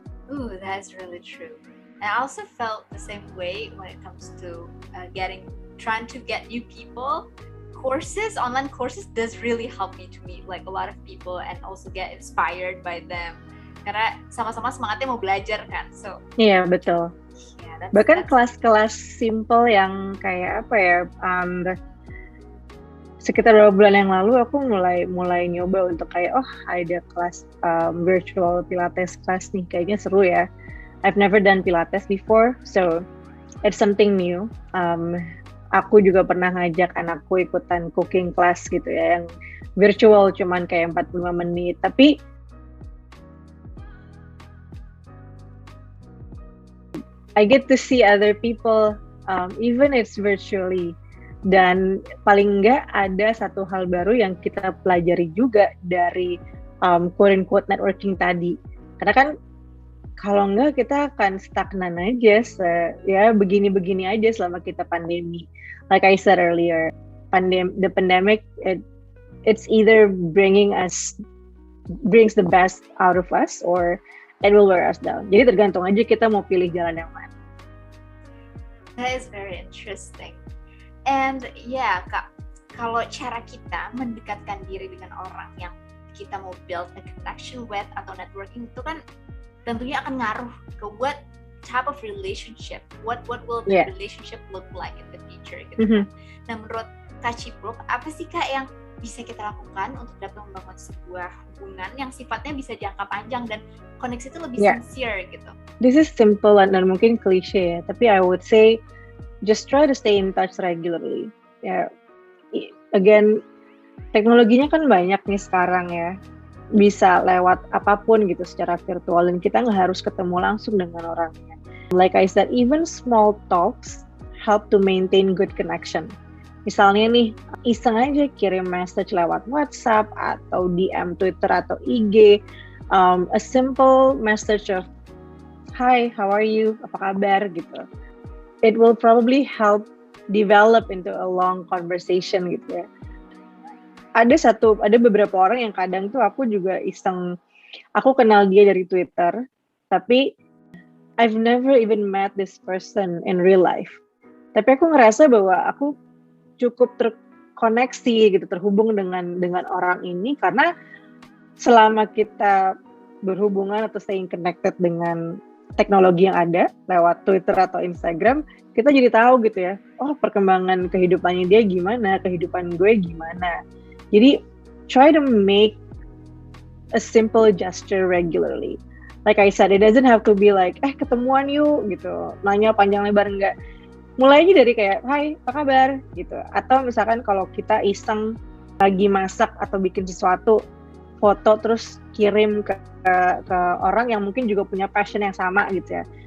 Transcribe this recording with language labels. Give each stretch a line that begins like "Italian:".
English: Ooh, that's really true. And I also felt the same way when it comes to trying to get new people. Online courses does really help me to meet like a lot of people and also get inspired by them.
Indonesian: Karena sama-sama semangatnya mau belajar kan. So iya, betul. Yeah, bahkan kelas-kelas simple yang kayak apa ya, sekitar 2 bulan yang lalu aku mulai nyoba untuk kayak ada kelas virtual pilates class nih, kayaknya seru ya.
English: I've never done pilates before, so it's something new.
Indonesian: Aku juga pernah ngajak anakku ikutan cooking class gitu ya, yang virtual cuman kayak 45 menit, tapi
English: I get to see other people, even it's virtually.
Indonesian: Dan paling enggak ada satu hal baru yang kita pelajari juga dari quote-unquote networking tadi. Karena kan kalau enggak kita akan stagnan aja, ya begini-begini aja selama kita pandemi.
English: Like I said earlier, the pandemic, it's either brings the best out of us or it will wear us down.
Indonesian: Jadi tergantung aja kita mau pilih jalan yang mana.
English: That is very interesting.
Indonesian: And yeah, Kak, kalau cara kita mendekatkan diri dengan orang yang kita mau
English: build a connection with
Indonesian: atau networking itu kan tentunya akan ngaruh ke
English: what type of relationship, what will the relationship look like in the future
Indonesian: gitu. Mm-hmm. Nah, menurut Kak Cipluk, apa sih Kak yang bisa kita lakukan untuk dapat membangun sebuah hubungan yang sifatnya bisa jangka panjang dan koneksi itu lebih sincere gitu?
English: This is simple
Indonesian: dan mungkin klise ya, tapi
English: I would say just try to stay in touch regularly.
Indonesian: Ya, again, teknologinya kan banyak nih sekarang ya. Bisa lewat apapun gitu secara virtual dan kita nggak harus ketemu langsung dengan orangnya.
English: Like I said, even small talks help to maintain good connection.
Indonesian: Misalnya nih, iseng aja kirim message lewat WhatsApp atau DM Twitter atau IG,
English: a simple message of hi, how are you,
Indonesian: apa kabar gitu.
English: It will probably help develop into a long conversation gitu ya.
Indonesian: Ada beberapa orang yang kadang tuh aku juga iseng, aku kenal dia dari Twitter, tapi
English: I've never even met this person in real life.
Indonesian: Tapi aku ngerasa bahwa aku cukup terkoneksi gitu, terhubung dengan orang ini karena selama kita berhubungan atau staying connected dengan teknologi yang ada lewat Twitter atau Instagram, kita jadi tahu gitu ya, oh perkembangan kehidupannya dia gimana, kehidupan gue gimana.
English: Jadi try to make a simple gesture regularly. Like I said, it doesn't have to be like,
Indonesian: ketemuan yuk gitu, nanya panjang lebar, enggak. Mulainya dari kayak, hai apa kabar gitu. Atau misalkan kalau kita iseng lagi masak atau bikin sesuatu, foto terus kirim ke orang yang mungkin juga punya passion yang sama gitu ya.